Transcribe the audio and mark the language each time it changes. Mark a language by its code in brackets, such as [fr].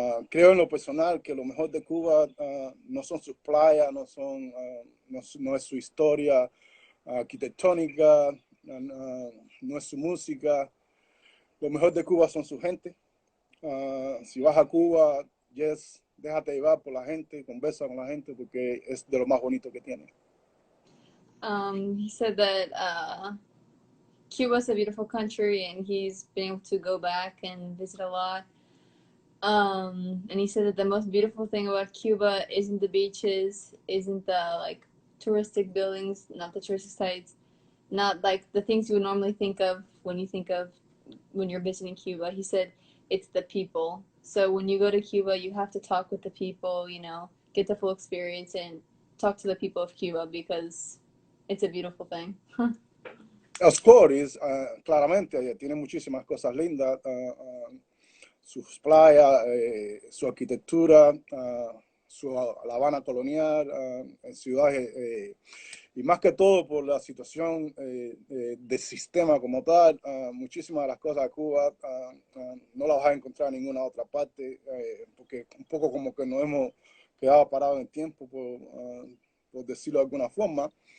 [es] Creo en lo personal que lo mejor de Cuba no son sus playas, no es su historia arquitectónica, no es su música. Lo mejor de Cuba son su gente. Si vas a Cuba, déjate llevar por la gente, conversa con la gente porque es de lo más bonito que tiene. [en] He said that Cuba is a beautiful country and he's been able to go back and visit a lot. And he said that the most beautiful thing about Cuba isn't the beaches, isn't the like touristic buildings, not the touristic sites, not like the things you would normally think of when you're visiting Cuba. He said it's the people. So when you go to Cuba, you have to talk with the people, you know, get the full experience and talk to the people of Cuba because it's a beautiful thing. Of course, [es] claramente tiene muchísimas cosas lindas. Sus playas, su arquitectura, La Habana colonial, ciudades, y más que todo por la situación del sistema como tal, muchísimas de las cosas de Cuba no las vas a encontrar en ninguna otra parte, porque un poco como que nos hemos quedado parados en el tiempo, por decirlo de alguna forma.